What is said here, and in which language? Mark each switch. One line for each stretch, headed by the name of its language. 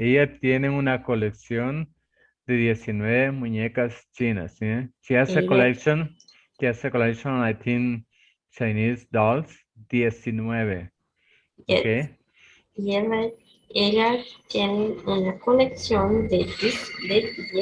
Spanish: Ella tiene una colección de 19 muñecas chinas.
English: ¿Sí? She has a collection. She has a collection, I think, Chinese dolls. 19. Yes. Okay.
Spanish: Y ella tiene una colección de 19